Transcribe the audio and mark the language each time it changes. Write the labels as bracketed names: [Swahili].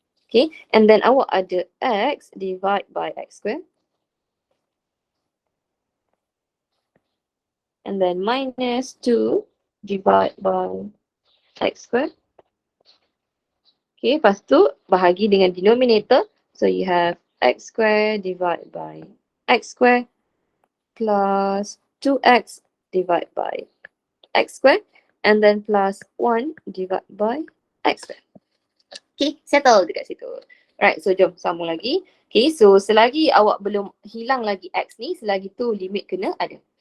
[English] Okay, and then [Malay] awak ada [English] x divide by x squared. And then minus 2 divide by x squared. [Malay] Okay, lepas tu bahagi dengan denominator. [English] So you have x squared divided by x squared plus 2x divided by x squared. And then plus 1 divided by x squared. [Malay] Okay, settle dekat situ. Alright, so jom sambung lagi. Okay, so selagi awak belum hilang lagi x ni, selagi tu limit kena ada.